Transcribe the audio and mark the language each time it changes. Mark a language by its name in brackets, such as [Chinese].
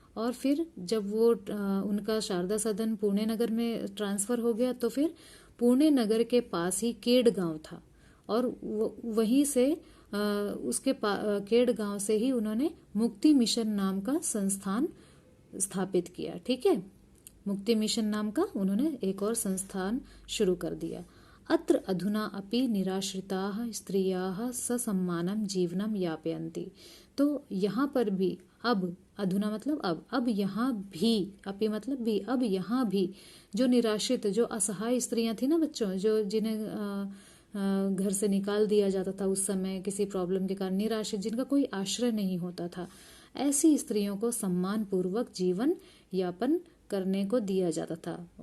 [Hindi] और फिर जब वो उनका शारदा सदन पुणे नगर में ट्रांसफर हो गया तो फिर पुणे नगर के पास ही केड गांव था, और वहीं से उसके केड गांव से ही उन्होंने मुक्ति मिशन नाम का संस्थान स्थापित किया। ठीक है। मुक्ति मिशन नाम का उन्होंने एक और संस्थान शुरू कर दिया। [Sanskrit] अत्र अधुना अपि निराश्रिताः स्त्रियाः ससम्मानं जीवनं यापयन्ति। [Hindi] तो यहाँ पर भी, अब, [Sanskrit] अधुना [Hindi] मतलब अब यहाँ भी, अपि मतलब भी, अब यहाँ भी जो निराश्रित, जो असहाय स्त्रियां थी ना बच्चों, जो जिन्हें घर से निकाल दिया जाता था उस समय किसी प्रॉब्लम के कारण, निराश्रित, जिनका कोई आश्रय नहीं होता था, ऐसी स्त्रियों को सम्मान पूर्वक जीवन यापन करने को दिया जाता था।